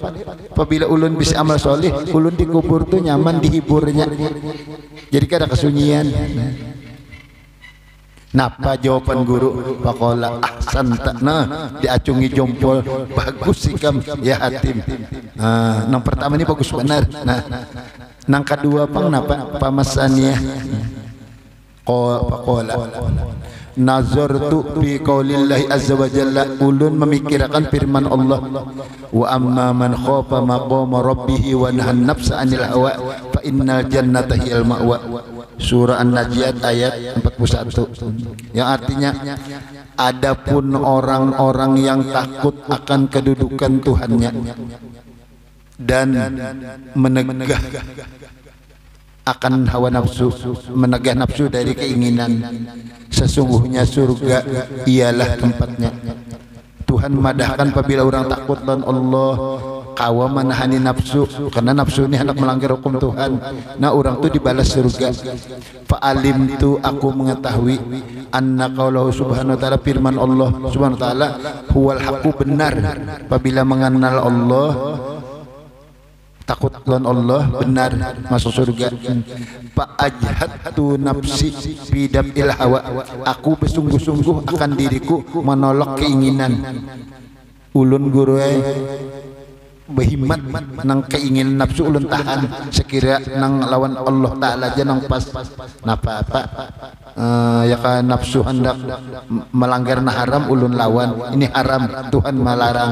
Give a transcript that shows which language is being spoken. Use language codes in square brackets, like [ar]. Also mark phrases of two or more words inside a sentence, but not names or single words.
[bjn] Apabila ulun bisa amal soleh, ulun di kubur tuh nyaman dihiburnya, jadi kada kesunyian. Napa jawaban guru? [ar] فقال أحسنت. [bjn] Nah, diacungi jempol, bagus sikam ya Hatim. Nah, nang pertama ini bagus benar. Nah, nang kedua pang napa? Pamasania. [ar] فقال نظرت في قول الله عز وجل, ulun memikirkan firman Allah, وأما من خاف مقام ربه ونهى النفس عن الهوى فإن الجنة هي المأوى. [bjn] Surah An-Najiat ayat 41, yang artinya adapun orang-orang yang takut akan kedudukan Tuhannya dan menegah akan hawa nafsu, menegah nafsu dari keinginan. Sesungguhnya surga ialah tempatnya. Tuhan madahkan apabila orang takut dan Allah kawa menahani nafsu, karena nafsu ini hendak melanggar hukum Tuhan. Nah orang tu dibalas surga. [ar] فعلمت [bjn] aku mengetahui [ar] أن قوله سبحانه وتعالى, [bjn] firman Allah [ar] سبحانه وتعالى هو الحق, [bjn] benar. Apabila mengenal Allah, takut lawan Allah, benar masuk surga. [ar] فأجهدت نفسي بدفع الهوى, [bjn] aku bersungguh-sungguh akan diriku menolak keinginan. Ulun guru berhimmat nang keinginan nafsu ulun tahan, sekira nang lawan Allah Ta'ala aja nang pas napa-apa ya kan nafsu hendak melanggar haram ulun lawan, ini haram Tuhan melarang.